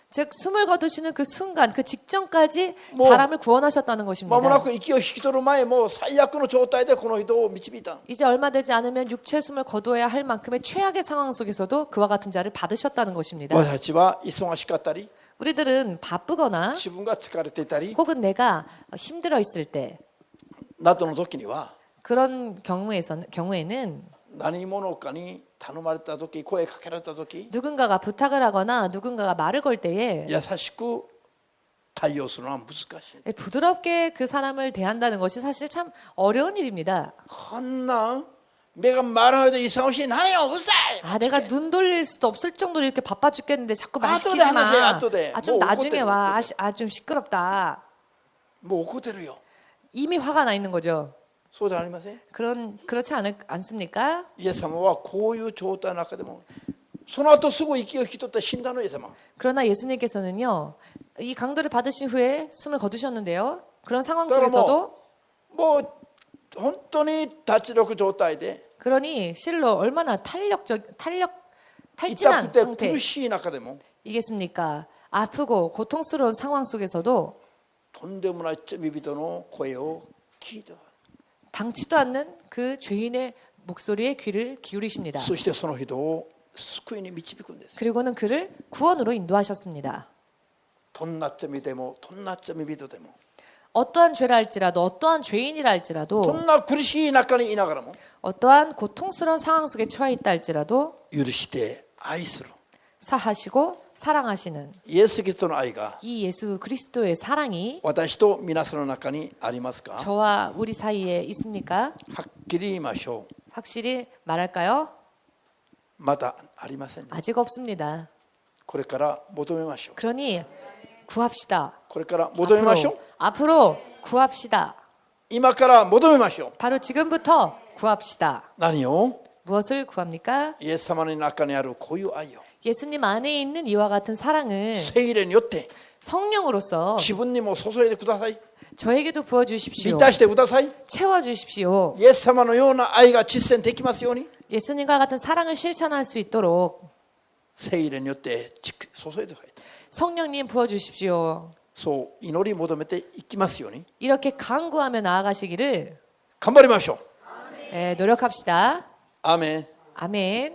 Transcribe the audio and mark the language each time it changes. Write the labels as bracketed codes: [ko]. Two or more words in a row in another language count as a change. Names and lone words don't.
[ko] 즉 숨을 거두시는 그 순간 그 직전까지 뭐, 사람을 구원하셨다는 것입니다. [ja] 間もなく息を引き取る前もう最悪の状態でこの人を導いたの。 [ko] 이제 얼마 되지 않으면 육체 숨을 거두어야 할 만큼의 최악의 상황 속에서도 그와 같은 자를 받으셨다는 것입니다. [ja] 私たちは忙しかったり [ko] 우리들은 바쁘거나 [ja] 自分が疲れていたり [ko] 혹은 내가 힘들어 있을 때 [ja] などの時には [ko] 그런 경우에는 [ja] 何者かに頼まれた時、声かけられた時、 [ko] 누군가가 부탁을 하거나 누군가가 말을 걸 때에 [ja] 優しく対応するのは難しい。 [ko] 부드럽게 그 사람을 대한다는 것이 사실 참 어려운 일입니다. [ja] こんなん目が回らないで忙しい、何ようるさい。 [ko] 아, 내가 눈 돌릴 수도 없을 정도로 이렇게 바빠 죽겠는데 자꾸 말 [ja] 아또대 [ko] 시키지 마. 하면서요, 아또대. 아, 좀 뭐 나중에 [ja] 怒ってる, [ko] 와. 아, 좀 시끄럽다. [ja] もう怒ってるよ。 [ko] 이미 화가 나 있는 거죠. [ja] そうじゃありません。 [ko] 그렇지 않습니까? [ja] イエス様はこういう状態の中でもその後すぐ息を引き取って死んだのイエス様。 [ko] 그러나 예수님께서는요, 이 강도를 받으신 후에 숨을 거두셨는데요. 그런 상황 [ja] だから [ko] 속에서도 [ja] もう本当に脱力状態で [ko] 그러니 실로 얼마나 탈진한 [ja] 痛くて [ko] 상태 [ja] 苦しい中でも [ko] 이겠습니까? 아프고 고통스러운 상황 속에서도 [ja] とんでもない罪人の声を聞いて、 [ko] 당치도 않는 그 죄인의 목소리에 귀를 기울이십니다. [ja] そしてその人を救いに導くんです。 [ko] 그리고는 그를 구원으로 인도하셨습니다. [ja] どんな罪でもどんな罪人でも [ko] 어떠한 죄라 할지라도 어떠한 죄인이라 [ja] ど [ko] 할지라도 [ja] んな苦しい中にいながらも [ko] 어떠한 고통스러운 상황 속에 처해 있다 할지라도 [ja] 許して愛する [ko] 사하시고 사랑하시는 [ja] イエス・キリストの愛が [ko] 이 예수 그리스도의 사랑이 [ja] 私と皆さんの中にありますか？ [ko] 저와 우리 사이에 있습니까? [ja] はっきり言いましょう。 [ko] 확실히 말할까요? [ja] まだありませんね。 [ko] 아직 없습니다. [ja] これから求めましょう。 [ko] 그러니 구합시다. [ja] これから求めましょう。 [ko] 앞으로 구합시다. [ja] 今から求めましょう。 [ko] 바로 지금부터 구합시다. [ja] 何を？ [ko] 무엇을 구합니까? [ja] イエス様の中にあるこういう愛を [ko] 예수님 안에 있는 이와 같은 사랑을 [ja] 聖霊によって [ko] 성령으로서 [ja] 自分にも注いでください。 [ko] 저에게도 부어주십시오. [ja] 満たしてください。 [ko] 채워주십시오. [ja] イエス様のような愛が実践できますように [ko] 예수님과 같은 사랑을 실천할 수 있도록 [ja] 聖霊によって注いでください。 [ko] 성령님 부어주십시오. [ja] そう祈り求めていきますように [ko] 이렇게 간구하며 나아가시기를 [ja] 頑張りましょう。 [ko] 노력합시다. [ja] アーメン。 [ko] 아멘.